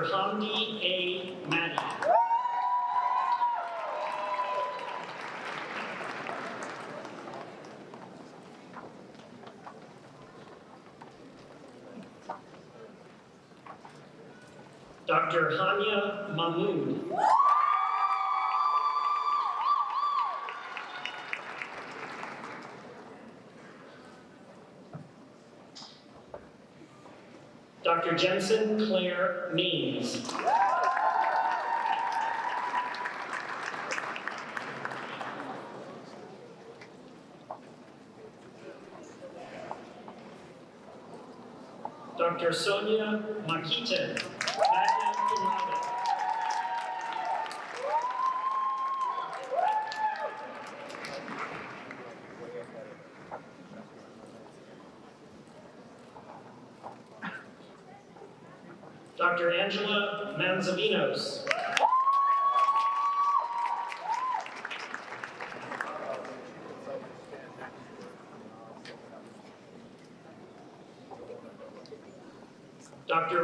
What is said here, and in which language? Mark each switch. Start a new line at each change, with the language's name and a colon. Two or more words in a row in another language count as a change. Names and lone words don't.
English: Hamdi A. Maddy. Dr. Hania Mahmood. Dr. Jensen Claire Means. Dr. Sonia Makitan,
Latin: magna cum laude.
English: Dr. Angela Manzavinos. Dr.